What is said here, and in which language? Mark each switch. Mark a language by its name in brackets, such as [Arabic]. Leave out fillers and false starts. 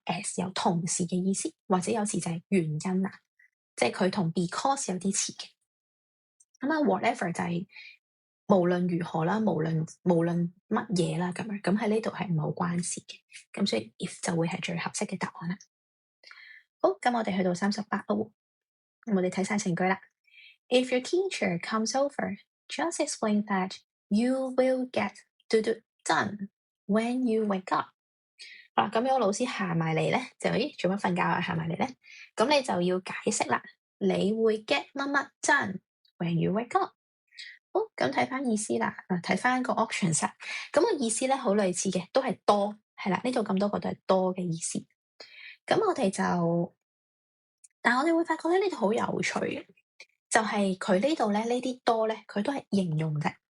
[Cantonese] as 有同時嘅意思，或者有時就係原因啦，即係佢同 because 有啲似嘅。咁啊 whatever 就係無論如何啦，無論乜嘢啦咁樣，咁喺呢度係唔係好關事嘅，咁所以 if 就會係最合適嘅答案啦。好，咁我哋去到38咯，咁我哋睇晒成句啦。 [English] If your teacher comes over, just explain that you will get done when you wake up。 [Cantonese] 咁有個老師行埋嚟咧，就做乜瞓覺啊？行埋嚟咧，咁你就要解釋啦。你會 [English] get 乜乜 done when you wake up。 [Cantonese] 好，咁睇翻意思啦。睇翻個 options 啦。咁個意思咧好類似嘅，都係多，係啦。呢度咁多個都係多嘅意思。咁我哋就，但係我哋會發覺咧呢度好有趣嘅，就係佢呢度咧呢啲多咧，佢都係形容啫。